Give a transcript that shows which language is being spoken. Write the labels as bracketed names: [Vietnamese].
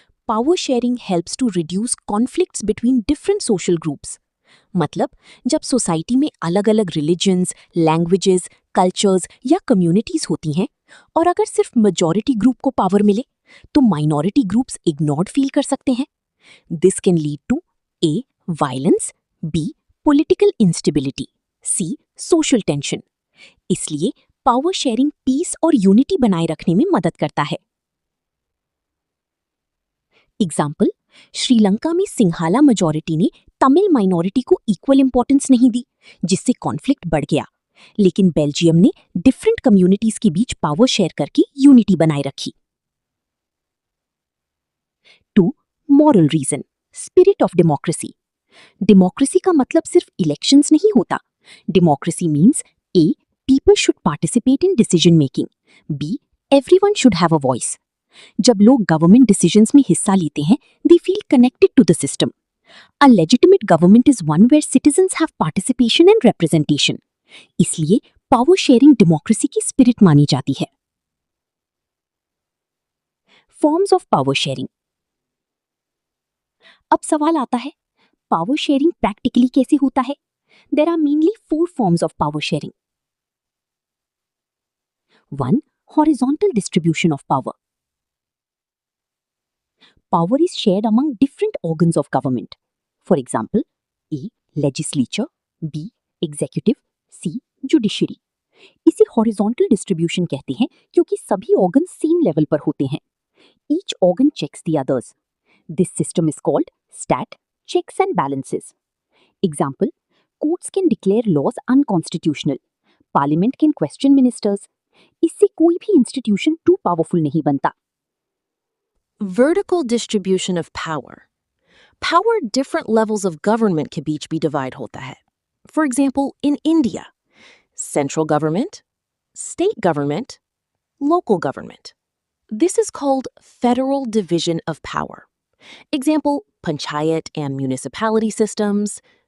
[English] Power sharing helps to reduce conflicts between different social groups. [Hindi] मतलब जब society में अलग अलग रिलीजन्स, लैंग्वेजेस, कल्चर्स या कम्युनिटीज होती हैं और अगर सिर्फ मेजॉरिटी ग्रुप को पावर मिले तो माइनॉरिटी ग्रुप्स इग्नोर्ड फील कर सकते हैं। [English] This can lead to a, violence, B, political instability, C, social tension. [Hindi] इसलिए पावर शेयरिंग पीस और यूनिटी बनाए रखने में मदद करता है। एग्जाम्पल, श्रीलंका में सिंहाला मेजॉरिटी ने तमिल माइनॉरिटी को इक्वल इंपॉर्टेंस नहीं दी, जिससे कॉन्फ्लिक्ट बढ़ गया। लेकिन बेल्जियम ने डिफरेंट कम्युनिटीज के बीच पावर शेयर करके यूनिटी बनाए रखी। 2, moral reason, spirit of democracy. Democracy का मतलब सिर्फ इलेक्शंस नहीं होता। [English] Democracy means A, people should participate in decision making. B, everyone should have a voice. [Hindi] जब लोग गवर्नमेंट डिसीजंस में हिस्सा लेते हैं, [English] they feel connected to the system. A legitimate government is one where citizens have participation and representation. [Hindi] इसलिए power sharing democracy की spirit मानी जाती है। [English] Forms of power sharing. [Hindi] अब सवाल आता है, पावर शेयरिंग प्रैक्टिकली कैसे होता है? [English] There are mainly 4 forms of power sharing. 1, horizontal distribution of power. Power is shared among different organs of government. For example, A, legislature, B, executive, C, judiciary. [Hindi] इसे horizontal distribution कहते हैं क्योंकि सभी organs same level पर होते हैं. [English] Each organ checks the others. This system is called stat, checks and balances. Example, courts can declare laws unconstitutional. Parliament can question ministers. [Hindi] इससे कोई भी इंस्टीट्यूशन टू पावरफुल नहीं बनता। [English] Vertical distribution of power. Power different levels of government [Hindi] के बीच भी [English] divide होता है. For example, in India, central government, state government, local government. This is called federal division of power. Example, panchayat and municipality systems.